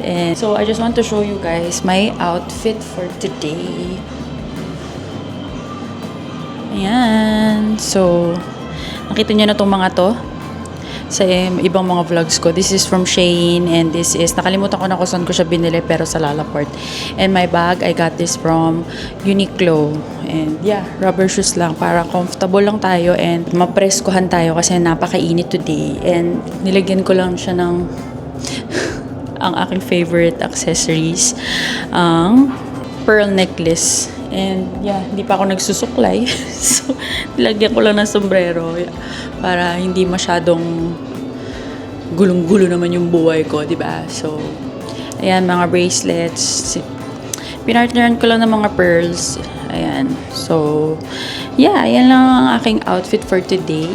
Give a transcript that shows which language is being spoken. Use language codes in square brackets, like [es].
[en] And so, I just want to show you guys my outfit for today. [tl] Ayan. So, nakita niyo na itong mga to sa ibang mga vlogs ko. [en] This is from Shein and this is, [tl] nakalimutan ko na kung saan ko siya binili pero sa Lalaport. [en] And my bag, I got this from Uniqlo. And yeah, rubber shoes [tl] lang para comfortable lang tayo and mapreskohan tayo kasi napakainit [en] today. [tl] And nilagyan ko lang siya ng ang aking favorite accessories, ang pearl necklace. And yeah, hindi pa ako nagsusuklay. So, nilagyan ko lang ng sombrero para hindi masyadong gulong-gulo naman yung buhay ko, di ba? So, ayan, mga bracelets. Pinartneran ko lang ng mga pearls. Ayan. So, yeah, ayan lang ang aking outfit for today.